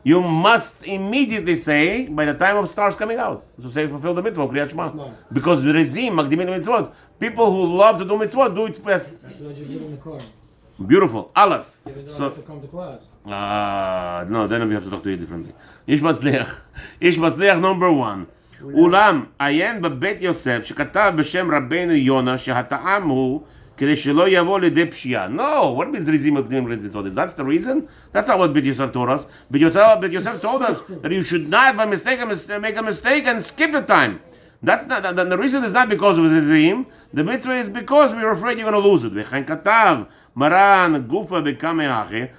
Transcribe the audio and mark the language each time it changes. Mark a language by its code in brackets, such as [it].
[en] You must immediately say, by the time of stars coming out, to say fulfill the mitzvah, Kriyat Shema. Because Rizim, Magdimin le-mitzvot. People who love to do mitzvot, do it fast. That's what I just did in the car. Beautiful. Aleph. Even though I have to come to class. No, then we have to talk to you differently. Ish Matzliach number one. [he] אולם עיין בבית יוסף שכתב בשם רבנו יונה שהטעם הוא כדי שלא יבוא לידי פשיעה. [en] No, what means [he] ריזים מקדימים למצוות? [en] That's the reason? That's not what בית יוסף told us. בית יוסף told us that you should not by mistake make a mistake and skip the time. That's not, the reason is not because of ריזים. The mitzvah is because we're afraid you're going to lose it. [he] וכן כתב Maran Gufa Bekameache.